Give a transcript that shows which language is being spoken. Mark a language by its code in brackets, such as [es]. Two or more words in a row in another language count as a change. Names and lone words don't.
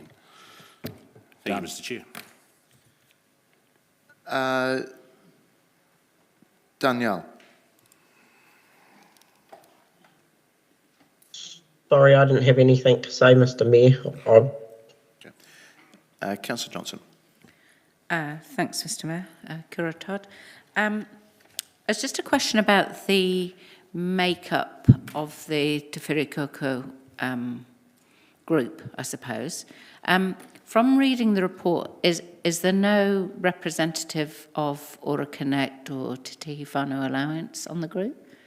[en] Thank you, Mr. Chair. Danielle. Sorry, I didn't have anything to say, Mr. Mayor. Councillor Johnson. Thanks, Mr. Mayor. [mi] Kia ora, [en] Todd. It's just a question about the makeup of the Te Wherikoko group, I suppose. From reading the report, is there no representative of Ora Connect or Te Tihi Whānau Alliance on the group?